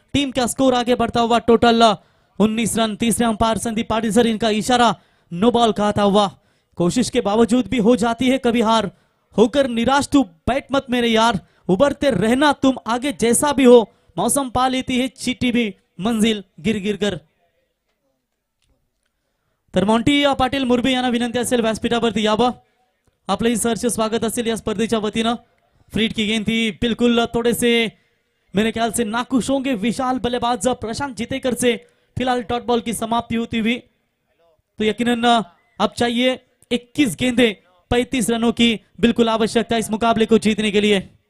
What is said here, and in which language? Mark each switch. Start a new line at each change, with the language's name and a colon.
Hindi: Team का score आगे बढ़ता हुआ टोटल 19 रन. तीसरे अंपायर संदीप पाटिल सर, इनका इशारा नो बॉल का आता हुआ. कोशिश के बावजूद भी हो जाती है कभी हार, होकर निराश तू बैठ मत मेरे यार, उबरते रहना तुम आगे, जैसा भी हो मौसम पा लेती है चीटी भी मंजिल गिर गिर कर.
Marathi: तर मॉन्टी पाटील मुरबी यांना विनंती असेल व्यासपीठावरती यावं. आपलंही सहर्ष स्वागत असेल या स्पर्धेच्या वतीनं.
Hindi: फ्रीट की गेंद थी, बिल्कुल थोड़े से मेरे ख्याल से नाखुश होंगे विशाल बल्लेबाज प्रशांत जितेकर से. फिलहाल डॉट बॉल की समाप्ति होती हुई. तो यकीनन अब चाहिए 21 गेंदें 35 रनों की बिल्कुल आवश्यकता इस मुकाबले को जीतने के लिए.